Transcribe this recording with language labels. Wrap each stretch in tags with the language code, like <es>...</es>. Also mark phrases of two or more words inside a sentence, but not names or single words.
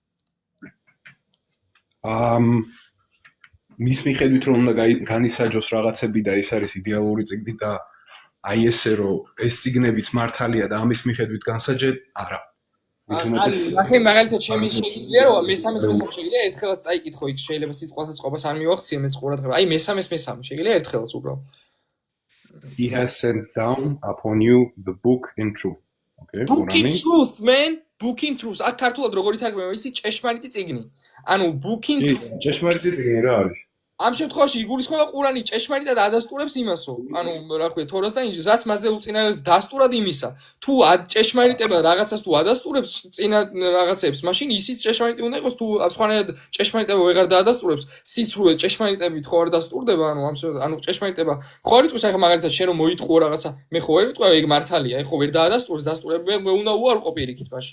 <ka>მის მიხედვით რომ უნდა განისაჯოს რაღაცები და ეს არის იდეალური წიგნი და აი ესე რომ ეს წიგნებიც მართალია და ამის მიხედვით განსაჯე არა ნახე მაგალითად ჩემი შეგიძლია რომ მე-3 შეგიძლია ერთხელაც წაიკითხო იქ შეიძლება სიტყვათა წყობას არ მივახციე მეც ყურადღება აი მე-3 შეგიძლია ერთხელაც უბრალოდ</ka> <en>He has sent down upon you the book in truth okay book in truth man book in truth</en> <ka>აქ ქართულად როგორ ითარგმნება ისი ჭეშმარიტი წიგნი ანუ</ka> <en>book in truth</en> <ka>ჭეშმარიტი წიგნი რა არის ამ შემთხვევაში იგულისხმება ყურანი ჭეშმარიტად ადასტურებს იმასო. ანუ რა ქვია, თორას და ინჯილს, რაც მასზე უწინააღმდეგო დასტურად იმისა. თუ ჭეშმარიტება რაღაცას თუ ადასტურებს წინა რაღაცებს, მაშინ ისიც ჭეშმარიტი უნდა იყოს, თუ სხვანაირად ჭეშმარიტება ვეღარ დაადასტურებს, სიცრუე ჭეშმარიტებით ხო არ დასტურდება, ანუ ჭეშმარიტება ხო არ იტყვის, ახლა მაგალითად შენ რომ მოიტყუო რაღაცა, მე ხო ვერ ვიტყვი, ეგ მართალია, ხო ვერ დაადასტურებს, დასტურება უნდა უარყო პირიქით მაშინ.</ka>